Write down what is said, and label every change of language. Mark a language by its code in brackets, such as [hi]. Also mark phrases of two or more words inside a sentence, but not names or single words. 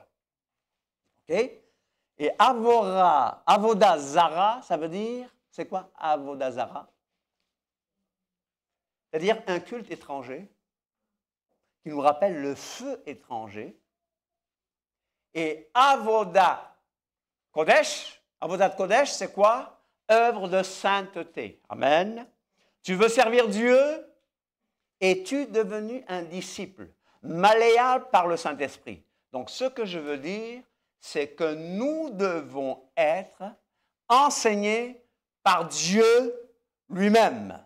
[fr] OK? Et [he] עבודה זרה, [fr] ça veut dire, c'est quoi [he] עבודה זרה? [fr] C'est-à-dire un culte étranger qui nous rappelle le feu étranger. [he] Et עבודה קודש, עבודת קודש, [fr] c'est quoi? Œuvre de sainteté. Amen. Tu veux servir Dieu? Es-tu devenu un disciple, malléable par le Saint-Esprit? Donc, ce que je veux dire, c'est que nous devons être enseignés par Dieu lui-même.